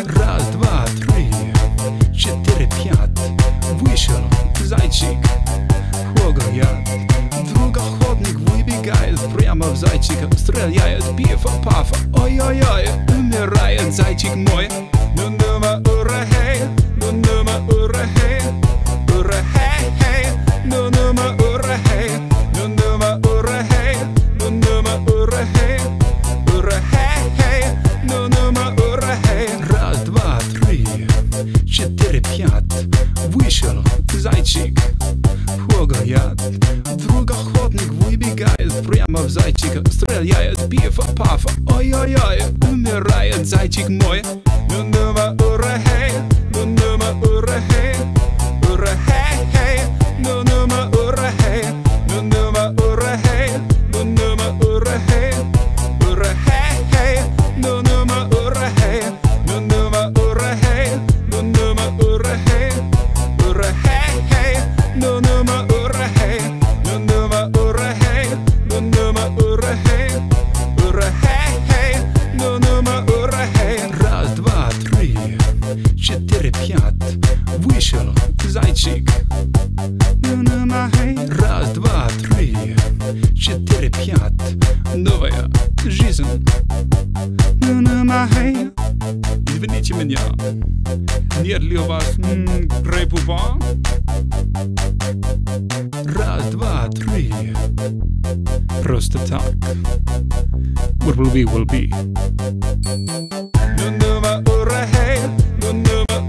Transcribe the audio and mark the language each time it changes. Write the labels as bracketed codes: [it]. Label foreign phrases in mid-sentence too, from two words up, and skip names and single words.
[ru] Раз, два, три, 4, 5, вышел зайчик, хлогает, вдруг охотник выбегает прямо в зайчика, стреляет, пифа, пафа, ой-ой-ой, умирает зайчик мой. Nummer urre hey, nummer urre hey, urre hey hey, nummer urre hey, nummer urre hey, nummer urre hey, urre hey hey, nummer urre hey. Раз, два, три, 4, 5, вышел зайчик, хлогает, вдруг охотник выбегает прямо в зайчика, стреляет, пифа, пафа, ой-ой-ой, умирает зайчик мой. Nummer urre hey, nummer urre hey, urre hey hey, nummer urre hey, nummer urre hey, nummer urre hey, urre hey hey, nummer urre hey, nummer urre hey, nummer urre hey, urre hey hey, nummer urre hey, nummer urre hey, nummer urre hey, urre hey hey, nummer urre hey. Раз, два, три, 4, 5, вышел зайчик. Раз, два, три, 4, 5, новая жизнь. Извините меня, нет ли у вас грейпупа? Раз, два, три, просто так. [en] What will be, will be. Nummer urre hey,